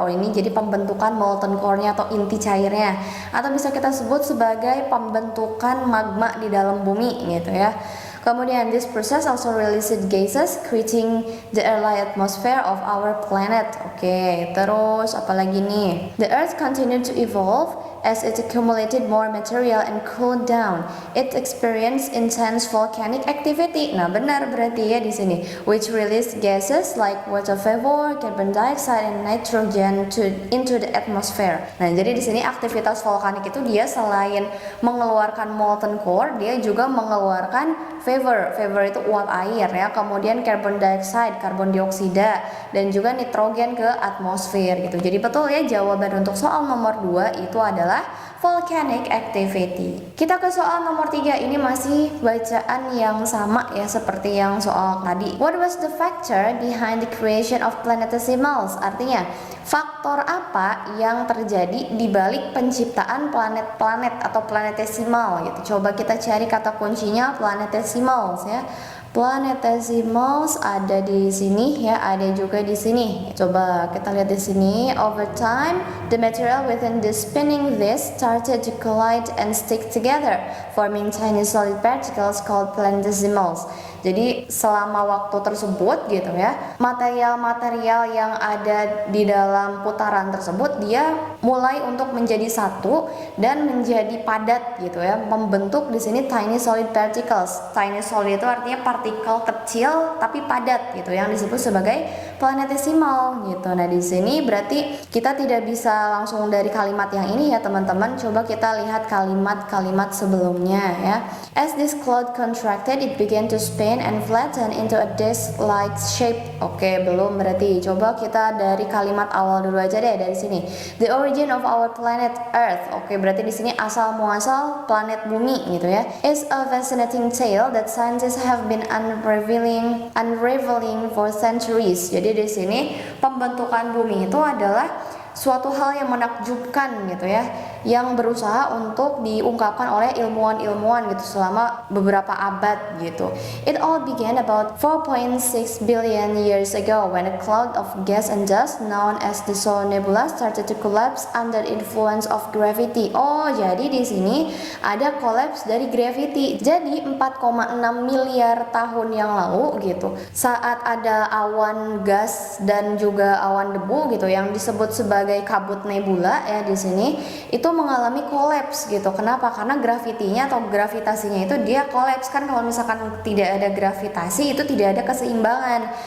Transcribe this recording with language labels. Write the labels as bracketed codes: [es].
[id] Oh, ini jadi pembentukan molten core-nya atau inti cairnya. Atau bisa kita sebut sebagai pembentukan magma di dalam bumi gitu ya. Kemudian [en] this process also releases gases creating the early atmosphere of our planet. [id] Oke, terus apa lagi nih? [en] The earth continued to evolve as it accumulated more material and cooled down. It experienced intense volcanic activity. [id] Nah, benar berarti ya di sini, [en] which released gases like water vapor, carbon dioxide, and nitrogen into the atmosphere. [id] Nah, jadi di sini aktivitas vulkanik itu dia selain mengeluarkan molten core, dia juga mengeluarkan vapor. Vapor itu uap air ya, kemudian carbon dioxide, karbon dioksida, dan juga nitrogen ke atmosfer gitu. Jadi betul ya, jawaban untuk soal nomor 2 itu adalah volcanic activity. Kita ke soal nomor 3, ini masih bacaan yang sama ya seperti yang soal tadi. [en] What was the factor behind the creation of planetesimals? [id] Artinya, faktor apa yang terjadi di balik penciptaan planet-planet atau planetesimal gitu. Coba kita cari kata kuncinya planetesimals ya. Planetesimals ada di sini ya, ada juga di sini. Coba kita lihat di sini. [en] Over time, the material within the spinning disk started to collide and stick together, forming tiny solid particles called planetesimals. [id] Jadi selama waktu tersebut gitu ya, material-material yang ada di dalam putaran tersebut dia mulai untuk menjadi satu dan menjadi padat gitu ya, membentuk di sini [en] tiny solid particles. Tiny solid [id] itu artinya partikel kecil tapi padat gitu, yang disebut sebagai planetesimal gitu. Nah, di sini berarti kita tidak bisa langsung dari kalimat yang ini ya teman-teman. Coba kita lihat kalimat-kalimat sebelumnya ya. [en] As this cloud contracted, it began to spin and flatten into a disc-like shape. [id] Oke, belum berarti. Coba kita dari kalimat awal dulu aja deh, dari sini. [en] The origin of our planet Earth. [id] Oke, berarti di sini asal muasal planet bumi gitu ya. [en] Is a fascinating tale that scientists have been unraveling for centuries. [id] Jadi di sini pembentukan bumi itu adalah suatu hal yang menakjubkan gitu ya, yang berusaha untuk diungkapkan oleh ilmuwan-ilmuwan gitu selama beberapa abad gitu. [en] It all began about 4.6 billion years ago when a cloud of gas and dust known as the Solar Nebula started to collapse under influence of gravity. [id] Oh, jadi di sini ada collapse dari gravity. Jadi 4,6 miliar tahun yang lalu gitu, saat ada awan gas dan juga awan debu gitu yang disebut sebagai kabut nebula ya, di sini itu mengalami kolaps gitu. Kenapa? Karena gravitinya atau gravitasinya itu dia kolaps. Kan kalau misalkan tidak ada gravitasi itu tidak ada keseimbangan.